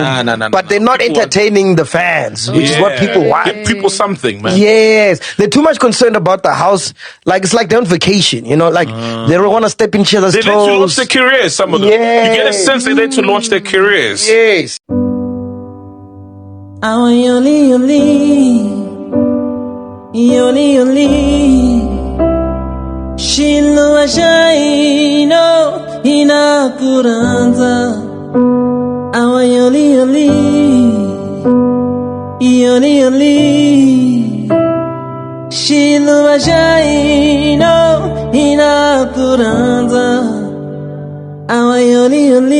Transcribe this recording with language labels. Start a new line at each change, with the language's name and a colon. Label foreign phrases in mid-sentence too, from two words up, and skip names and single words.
English: Nah, but they're not entertaining the fans, which is what people want. Give people something, man. Yes. They're too much concerned about the house. Like, it's like they're on vacation, you know? Like, they don't want to step in each other's toes. They're there to launch their careers, some of them. Yes. You get a sense they're there to launch their careers. Yes. Shilo shaino inakuranza awa yoli Shilo shaino inakuranza awa yoli